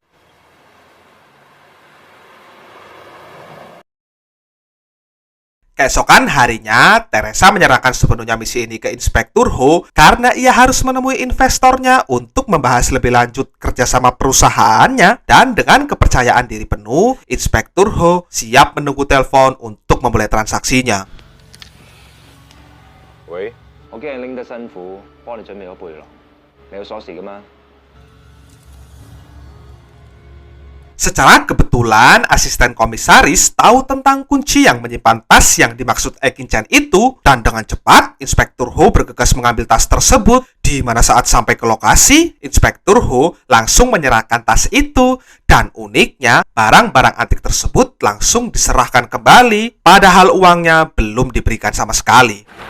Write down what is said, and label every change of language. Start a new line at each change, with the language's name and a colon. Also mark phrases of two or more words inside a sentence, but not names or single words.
Indonesian: Keesokan harinya, Teresa menyerahkan sepenuhnya misi ini ke Inspektur Ho karena ia harus menemui investornya untuk membahas lebih lanjut kerjasama perusahaannya. Dan dengan kepercayaan diri penuh, Inspektur Ho siap menunggu telepon untuk memulai transaksinya.
Cantonese: 喂，我驚你拎得辛苦，幫你準備咗背囊。你有鎖匙噶嘛？
Indonesian: Secara kebetulan, asisten komisaris tahu tentang kunci yang menyimpan tas yang dimaksud Ekin Chen itu, dan dengan cepat, Inspektur Ho bergegas mengambil tas tersebut, di mana saat sampai ke lokasi, Inspektur Ho langsung menyerahkan tas itu, dan uniknya, barang-barang antik tersebut langsung diserahkan kembali, padahal uangnya belum diberikan sama sekali.